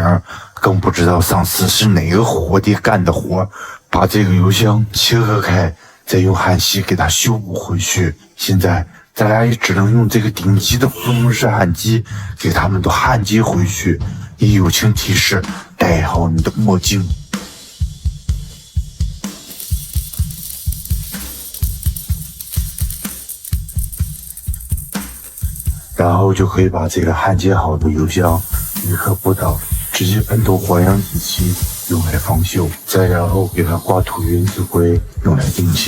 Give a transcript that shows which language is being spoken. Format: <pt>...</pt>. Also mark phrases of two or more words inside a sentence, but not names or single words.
<zh>更不知道上次是哪個活爹幹的活，把这个油箱切割開，再用焊锡給它修補回去。現在咱倆也只能用這個頂級的福隆式焊機給他們都焊接回去。也友情提示，戴好你的墨鏡。然後就可以把這個焊接好的油箱立刻撥倒，直接噴塗環氧乙漆用來防鏽，再然後給它刮塗原子灰用來定型。</zh>